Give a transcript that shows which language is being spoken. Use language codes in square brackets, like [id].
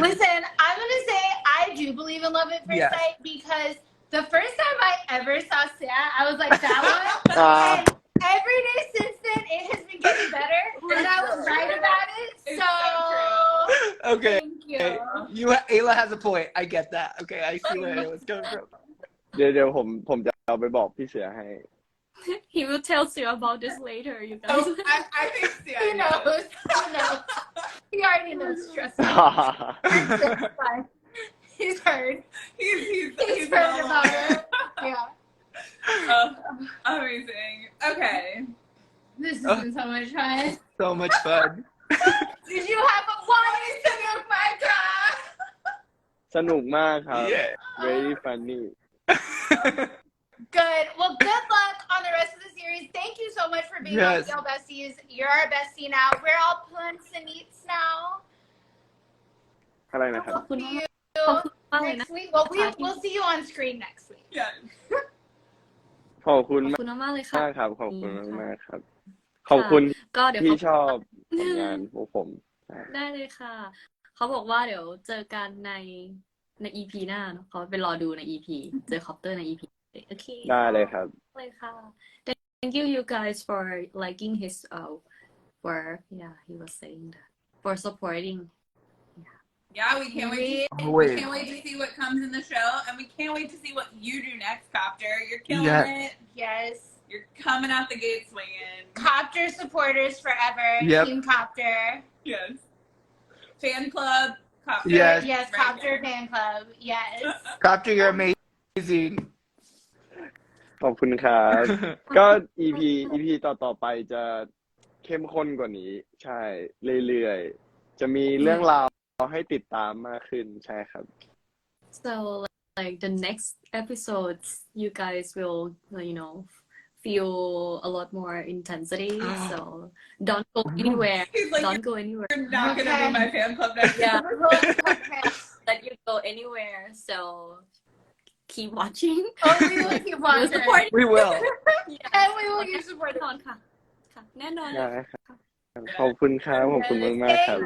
[en] Listen, I'm gonna say I do believe in love at first sight because the first time I ever saw Sia, I was like, that one. And every day since then, it has been getting better, and I was right about it. So, okay. Thank you. Ayla has a point. I get that. Okay, I see where it was coming from. [th] เดี๋ยวผมจะเอาไปบอกพี่เสือให้ [en] He will tell you about this later, you guys. Oh, I think Sia He knows. He already knows. Trust me. It's fine. He's heard. He's heard about it. Yeah. Amazing. Okay. This has been so much fun. So much fun. Did you have a party to milk my car? [th] สนุกมากครับ [en] Yeah. very funny Good. Well, good luck on the rest of the series. Thank you so much for being on BL Besties. You're our bestie now. We're all plants and eats now. [th] อะไรนะครับ [en] We'll see you next week. Well, we'll see you on screen next week. Yeah. [th] ขอบคุณ ขอบคุณมากเลยค่ะ มากครับขอบคุณมากครับ ขอบคุณ ก็เดี๋ยว ที่ชอบผลงานพวกผม ได้เลยค่ะ เขาบอกว่าเดี๋ยวเจอกันใน EP หน้าเนอะเขาไปรอดูใน EP เจอคอปเตอร์ใน EP โอเค ได้เลยครับ เลยค่ะ [en] Thank you guys for liking his work. Yeah, he was saying that. For supporting. Yeah, we can't wait. We can't wait to see what comes in the show, and we can't wait to see what you do next, Copter. You're killing it. Yes. You're coming out the gate swinging. Copter supporters forever. Yep. Team Copter. Yes. Fan club. Copter. Yes. Yes, Right Copter there. fan club. Yes. Copter, you're amazing. [th] ขอบคุณครับ ก็ EP ต่อไปจะเข้มข้นกว่านี้ ใช่เรื่อยๆจะมีเรื่องราวให้ติดตามมากขึ้นใช่ครับ [en] So like the next episodes, you guys will feel a lot more intensity. So don't go anywhere. He's like, Don't go anywhere. you're not gonna be my fan club next Yeah. Okay. Let you go anywhere. So keep watching. Oh, we will keep We'll watching. support We will. And we will keep supporting. [th] แน่นอนค่ะแน่นอน ได้ครับขอบคุณครับขอบคุณมากๆครับ